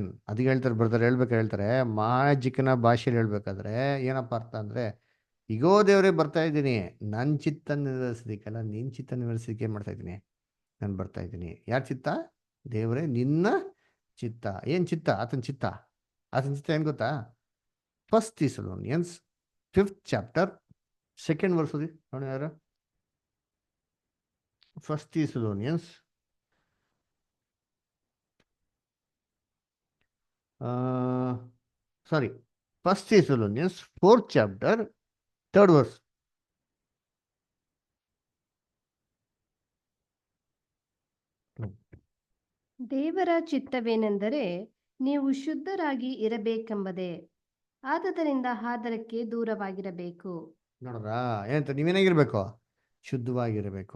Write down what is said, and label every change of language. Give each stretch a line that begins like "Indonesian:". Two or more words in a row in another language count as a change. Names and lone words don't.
Kannada: ಅದಕ್ಕೆ ಹೇಳ್ತಾರೆ ಬ್ರದರ್, ಹೇಳ್ತಾರೆ ಮಹಾಜಿಕ್ಕನ ಭಾಷೆಯಲ್ಲಿ ಹೇಳ್ಬೇಕಾದ್ರೆ ಏನಪ್ಪ ಅರ್ಥ ಅಂದರೆ, ಈಗೋ ದೇವರೇ ಬರ್ತಾ ಇದ್ದೀನಿ, ನನ್ನ ಚಿತ್ತ ನಿರ್ವಹಿಸೋದಕ್ಕಲ್ಲ, ನಿನ್ನ ಚಿತ್ತ ನಿರ್ವಹಿಸೋದಕ್ಕೆ ಏನು ಮಾಡ್ತಾ ಇದ್ದೀನಿ, ನಾನು ಬರ್ತಾ ಇದ್ದೀನಿ. ಯಾರ ಚಿತ್ತ? ದೇವರೇ ನಿನ್ನ ಚಿತ್ತ. ಏನು ಚಿತ್ತ? ಆತನ ಚಿತ್ತ. ಆತನ ಚಿತ್ತ ಏನು ಗೊತ್ತಾ?
English: 1 Thessalonians 5th chapter 2nd verse
Kannada: ಓದಿ ನೋಡಿ ಯಾರು.
English: 1 Thessalonians 5th 1 Thessalonians 4th chapter 3rd verse.
Kannada: ದೇವರ ಚಿತ್ತವೇನೆಂದರೆ ನೀವು ಶುದ್ಧರಾಗಿ ಇರಬೇಕೆಂಬುದೇ. ಆದುದರಿಂದ ಆದರಕ್ಕೆ ದೂರವಾಗಿರಬೇಕು. ನೋಡ್ರಾ ಏನಂತ ನೀವೇನಾಗಿರ್ಬೇಕು? ಶುದ್ಧವಾಗಿರಬೇಕು.